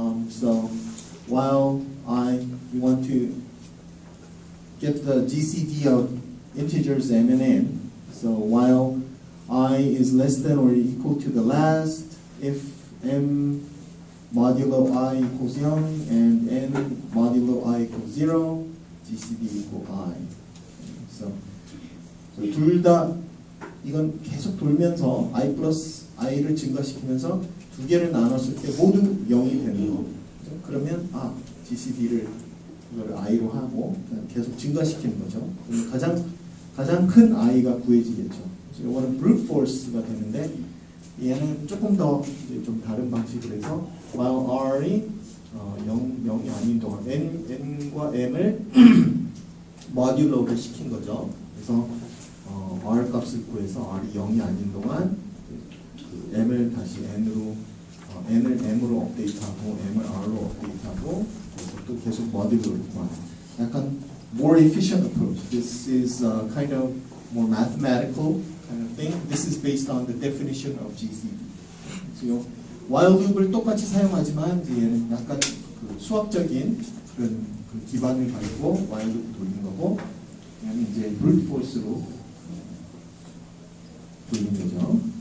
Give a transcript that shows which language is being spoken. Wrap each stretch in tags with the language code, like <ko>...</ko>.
<en>So, while you want to get the GCD of integers m and n. So while I is less than or equal to the last, if m modulo I equals 0 and n modulo I equals 0, GCD equal I.</en> <ko>So 둘 다 이건 계속 돌면서 I 플러스 I를 증가시키면서 두 개를 나눴을 때 모두 0이 되는 거. 그러면 GCD를 이거를 I로 하고 계속 증가시키는 거죠. 가장 큰 I가 구해지겠죠. 이거는 brute force가 되는데 얘는 조금 더 좀 다른 방식으로 해서 while R이 0이 아닌 동안 N과 M을 모듈로를 시킨 거죠. 그래서 R 값을 구해서 R이 0이 아닌 동안 그 M을 다시 N을 M으로 업데이트하고 M을 R로 업데이트하고 또 계속 모듈로를 구하는 약간</ko> <en>more efficient approach. This is kind of more mathematical kind of thing. This is based on the definition of GCD.</en> <ko>So, while loop을 똑같이 사용하지만 얘는 약간 그 수학적인 그런 그 기반을 가지고 while loop 돌리는 거고, 얘는 이제 brute force로 돌리는 거죠.</ko>